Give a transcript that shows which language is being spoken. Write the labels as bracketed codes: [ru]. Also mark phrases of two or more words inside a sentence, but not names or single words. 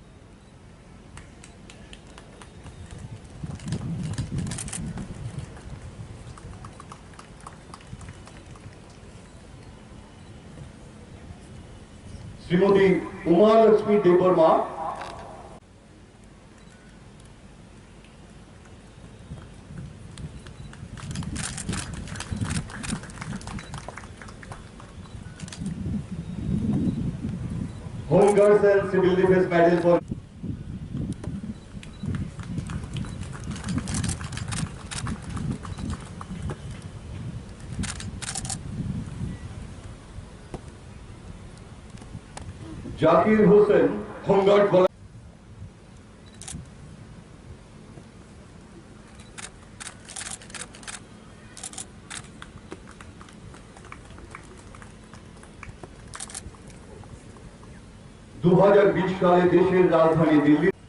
[bn] श्रीमती उमा लक्ष्मी देवर्मा [en] Home Guards and Civil Defense Medal for Zakir Hussain, Home Guard volunteer. [bn] দুই হাজার 20 সালে দেশের রাজধানী দিল্লি